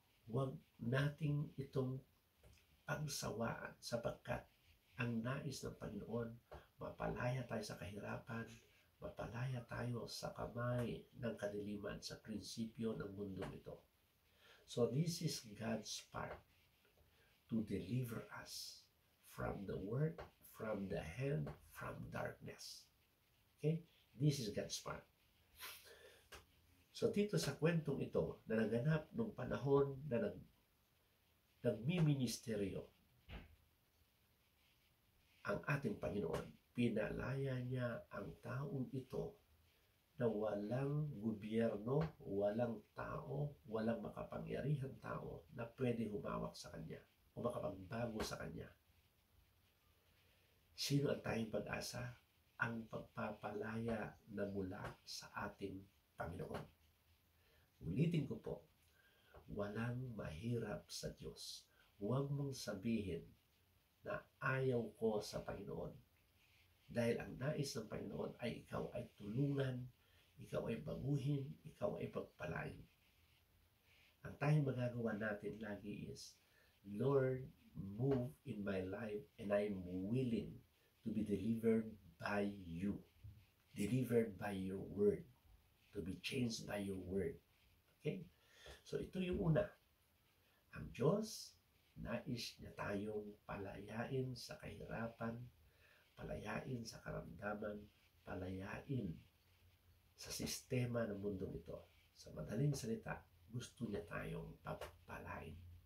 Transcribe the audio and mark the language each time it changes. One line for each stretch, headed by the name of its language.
Filipino: Huwag nating itong pagsawaan sapagkat ang nais ng Panginoon, mapalaya tayo sa kahirapan, mapalaya tayo sa kamay ng kadiliman, sa prinsipyo ng mundo ito.
English: So this is God's part, to deliver us from the work, from the hand, from darkness. Okay? This is God's part.
Filipino: So dito sa kwentong ito na naganap nung panahon na nagmiministeryo ang ating Panginoon, pinalaya niya ang taong ito na walang gobyerno, walang tao, walang makapangyarihan tao na pwede humawak sa Kanya o makapagbago sa Kanya. Sino ang tayong pag-asa? Ang pagpapalaya na mula sa ating Panginoon. Ulitin ko po, walang mahirap sa Diyos. Huwag mong sabihin na ayaw ko sa Panginoon. Dahil ang nais ng Panginoon ay ikaw ay tulungan, ikaw ay baguhin, ikaw ay pagpalain. Ang tayong magagawa natin lagi
English: is, Lord, move in my life and I'm willing to be delivered by you. Delivered by your word. To be changed by your word.
Filipino: Okay? So ito yung una. Ang Diyos, nais niya tayong palayain sa kahirapan, palayain sa karamdaman, palayain sa sistema ng mundong ito. Sa madaling salita, gusto niya tayong pagpalain.